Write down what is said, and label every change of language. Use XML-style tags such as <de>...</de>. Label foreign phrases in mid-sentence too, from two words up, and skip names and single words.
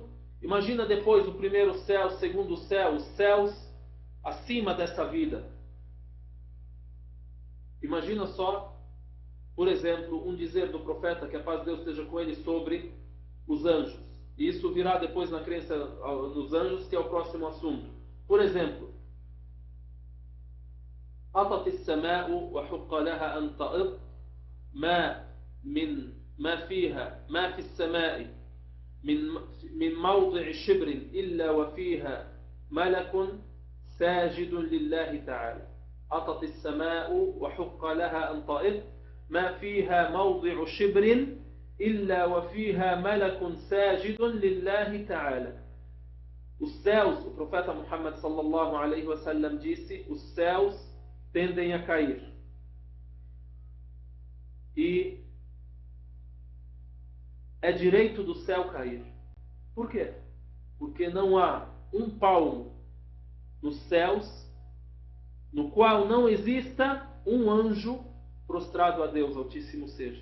<pt>Imagina depois o primeiro céu, o segundo céu, os céus acima dessa vida. Imagina só, por exemplo, um dizer do profeta, que a paz de Deus esteja com ele, sobre os anjos. E isso virá depois na crença nos anjos, que é o próximo assunto. Por exemplo,</pt> <ar>أطت السماء وحق لها أن تأط ما في السماء من موضع شبر إلا وفيها ملك ساجد لله تعالى. أطت السماء وحق لها أن تأط ما فيها موضع شبر إلا وفيها ملك ساجد لله تعالى.</ar> <pt>Os céus, o profeta Muhammad</pt> <ar>صلى الله عليه وسلم</ar> <pt>disse, os céus tendem a cair. E é direito do céu cair. Por quê? Porque não há um palmo nos céus no qual não exista um anjo prostrado a Deus Altíssimo Seja.</pt>